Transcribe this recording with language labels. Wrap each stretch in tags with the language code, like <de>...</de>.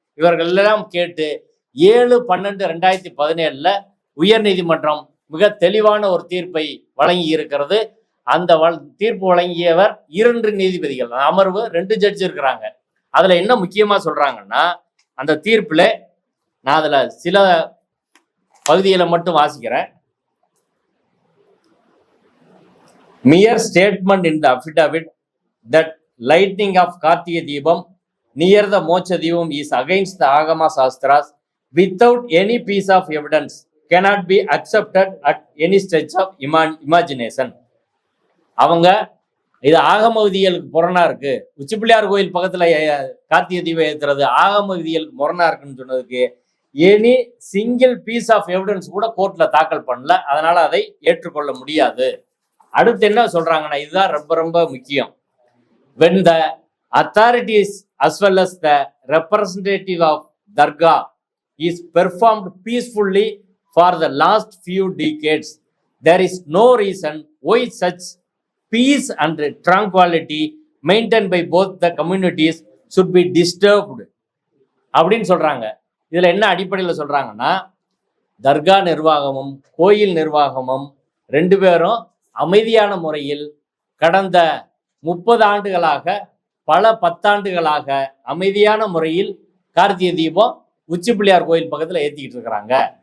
<ta>இவர்கள் எல்லாம் கேட்டு 7/12/2017 உயர் நீதிமன்றம் மிக தெளிவான ஒரு தீர்ப்பை வழங்கி இருக்கிறது. அந்த தீர்ப்பு வழங்கியவர் 2 நீதிபதிகள், அமர்வு 2 ஜட்ஜ் இருக்கிறாங்க. அதுல என்ன முக்கியமா சொல்றாங்கன்னா, அந்த தீர்ப்புல நான் அதுல சில பகுதிகளை மட்டும் வாசிக்கிறேன்.</ta> <en>Mere statement in the affidavit that lighting of Kartiga Deepam near the Moksha Deepam is against the Agama Shastras without any piece of evidence cannot be accepted at any stretch of imagination.</en> <ta>அவங்க இது ஆகம விதிகளுக்கு முரணா இருக்கு, உச்சி பிள்ளையார் கோயில் பக்கத்துல கார்த்திகை தீபம் ஏத்துறது ஆகம விதிகளுக்கு முரணா இருக்குன்னு சொன்னதுக்கு</ta> <en>any single piece of evidence</en> <ta>கூட கோர்ட்ல தாக்கல் பண்ணல. அதனால அதை ஏற்றுக்கொள்ள முடியாது. அடுத்து என்ன சொல்றாங்கன்னா, இதுதான் ரொம்ப ரொம்ப முக்கியம்.</ta> <en>when the authorities as well as the representative of Dargah is performed peacefully for the last few decades, there is no reason why such peace and tranquility maintained by both the communities should be disturbed</en> <ta>அப்படின்னு சொல்றாங்க. இதுல என்ன அடிப்படையில் சொல்றாங்கன்னா, தர்கா நிர்வாகமும் கோயில் நிர்வாகமும் 2 பேரும் அமைதியான முறையில் கடந்த 30 ஆண்டுகளாக பல 10 ஆண்டுகளாக அமைதியான முறையில் கார்த்திகை தீபம் உச்சி பிள்ளையார் கோயில் பக்கத்துல ஏத்திக்கிட்டு இருக்கிறாங்க.</ta>